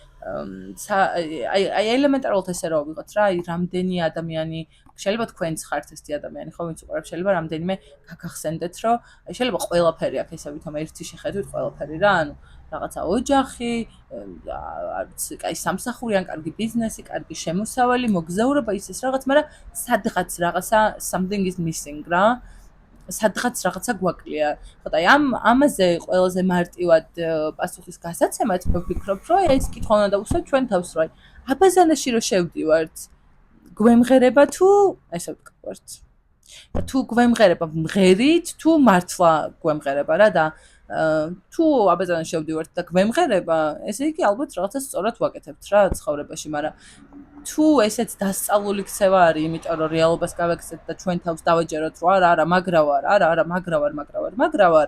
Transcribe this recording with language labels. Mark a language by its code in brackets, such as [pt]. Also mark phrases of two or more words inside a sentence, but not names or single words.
[ka] აი ელემენტარულად ესე რა ვიღოთ რა, აი რამდენი ადამიანი შეიძლება თქვენც ხართ ესეთი ადამიანი, ხო, ვინც უყურებს, შეიძლება რამდენიმე გაგახსენდეთ, რომ აი შეიძლება ყველაფერი აქ ესე ვითომ ერთი შეხედვით ყველაფერი რა, ანუ რაღაცა ოჯახი, არ ვიცი, კაი სამსახური ან კარგი ბიზნესი, კარგი შემოსავალი, მოგზაურობა ის რაღაც, მაგრამ სადღაც რაღაცა [en] something is missing [ka] რა. სადღაც რაღაცა გვაკლია. ხო და აი ამაზე ყველაზე მარტივად პასუხის გასაცემად ვფიქრობ, რომ ეს კითხვა უნდა დავუსვათ ჩვენ თავს, რომ აი აბაზანაში რო შევდივართ, გვემღერება თუ ესე ვთქვათ. თუ გვემღერება მღერით, თუ მართლა გვემღერება რა და თუ აბაზანაში შევდივართ და გვემღერება, ესე იგი ალბათ რაღაცა სწორად ვაკეთებთ რა ცხოვრებაში, მაგრამ თუ ესეც დასწავლული ქცევა არის, იმიტომ რომ რეალობას გავექცეთ და ჩვენ თავს დავეჯეროთ, რომ არა, მაგრავარ.